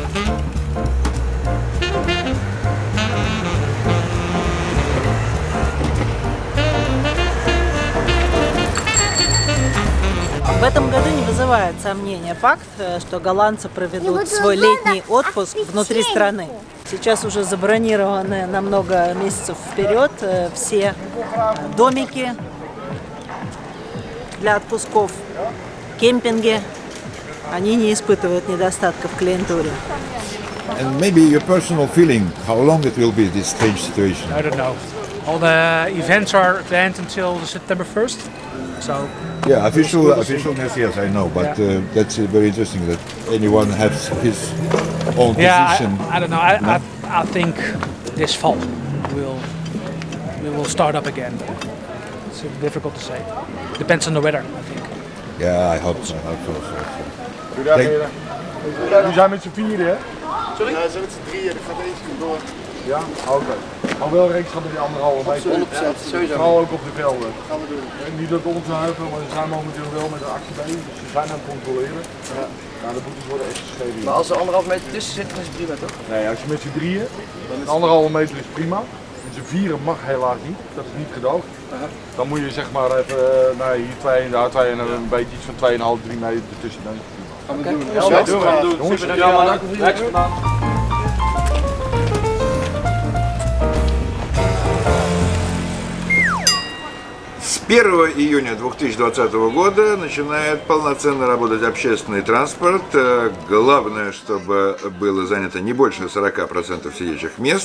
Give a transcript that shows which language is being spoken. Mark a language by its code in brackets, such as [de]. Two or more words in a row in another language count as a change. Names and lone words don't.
[ru] В этом году не вызывает сомнения факт, что голландцы проведут свой летний отпуск внутри страны. Сейчас уже забронированы на много месяцев вперед все домики для отпусков, кемпинги. Они не испытывают недостатка в клиентуре. [en] And maybe your personal feeling, how long it will be, this strange situation? I don't know. All the events are planned until September 1st. So Yeah, officialness, yes, I know, but that's very interesting that anyone has his own position. I don't know. I think this fall we will start up again. It's difficult to say. Depends on the weather, I think. Yeah, I hope so. [nl] Jullie zijn met z'n vieren, hè? Sorry? Ja, we zijn met z'n drieën. Dat gaat eentje door. Ja? Oké. Maar wel rekenschap met die 1,5 meter. 100% sowieso. Vooral ook op de velden. Dat gaan we doen. En niet dat onze huiven, maar we zijn momenteel wel met de actie bezig. Dus ze zijn aan het controleren. Ja. Nou, de boetes worden echt geschreven. Maar als er 1,5 meter tussen zit, dan is het prima, toch? Nee, als je met z'n drieën, 1,5 meter is prima. z'n vieren mag helaas niet, dat is niet gedoogd. Dan moet je zeg maar even, hier 2 en daar 2 en een beetje iets van 2,5, 3 meter ertussen. Gaan we doen. Ja, doen. Jongens, [ru] С 1 июня 2020 года начинает полноценно работать общественный транспорт. Главное, чтобы было занято не больше 40% сидячих мест.